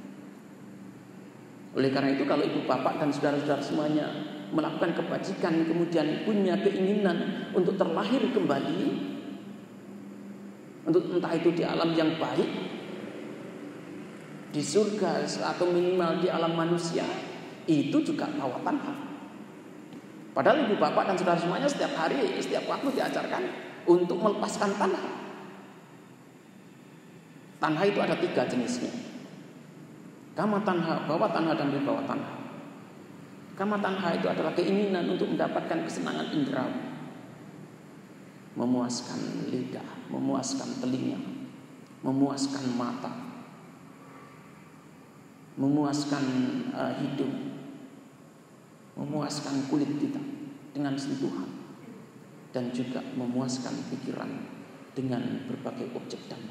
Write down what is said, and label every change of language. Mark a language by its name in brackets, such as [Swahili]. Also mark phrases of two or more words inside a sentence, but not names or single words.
[Indonesian] Oleh karena itu kalau ibu bapak dan saudara-saudara semuanya melakukan kebajikan, kemudian punya keinginan untuk terlahir kembali, untuk entah itu di alam yang baik, di surga atau minimal di alam manusia, itu juga [Pali] bawa tanha. [Indonesian] Padahal ibu bapak dan saudara semuanya setiap hari, setiap waktu diajarkan untuk melepaskan tanha. Tanha itu ada 3 jenisnya. [Pali] Kama tanha, bawah tanha, dan wibawa tanha. Kama tanha [Indonesian] itu adalah keinginan untuk mendapatkan kesenangan indera, memuaskan lidah, memuaskan telinga, memuaskan mata, memuaskan hidung, memuaskan kulit kita dengan sentuhan, dan juga memuaskan pikiran dengan berbagai objek dhamma.